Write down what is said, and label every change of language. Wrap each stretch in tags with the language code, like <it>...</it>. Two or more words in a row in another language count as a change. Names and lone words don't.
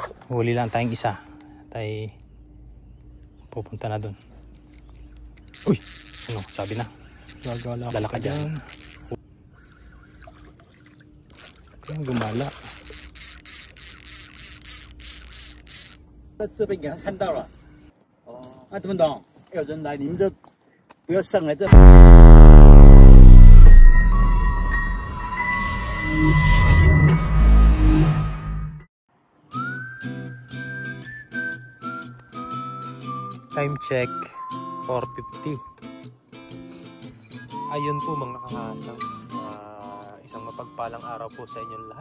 <tl>huli lang tayong isa. Tayo pupunta na dun. Uy! Ano? Sabi na. Dala ka dyan. Gumala.</tl> <zh>这被你看到了。哦，那怎么懂？有人来，你们就不要上来这。</zh> <en>Time check 4:50.</en> <tl>Ayun po mga kakasang, isang mapagpalang araw po sa inyong lahat.</tl>